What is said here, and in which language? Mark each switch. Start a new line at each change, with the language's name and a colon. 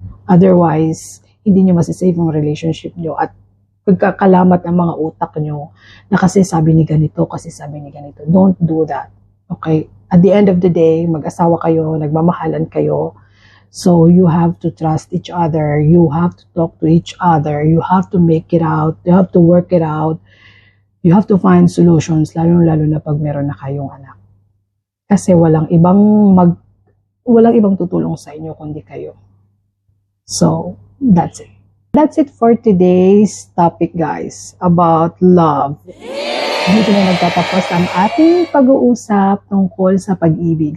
Filipino: Otherwise, hindi nyo masisave ang relationship nyo at pagkakalamat ang mga utak nyo na kasi sabi ni ganito, kasi sabi ni ganito.
English: Don't do that. Okay? At the end of the day, mag-asawa kayo, nagmamahalan kayo, so you have to trust each other, you have to talk to each other, you have to make it out, you have to work it out, you have to find solutions,
Filipino: lalo na pag meron na kayong anak. Kasi walang ibang tutulong sa inyo kundi kayo.
English: So, that's it. That's it for today's topic, guys, about love.
Filipino: Dito na nagtatapos ang ating pag-uusap tungkol sa pag-ibig.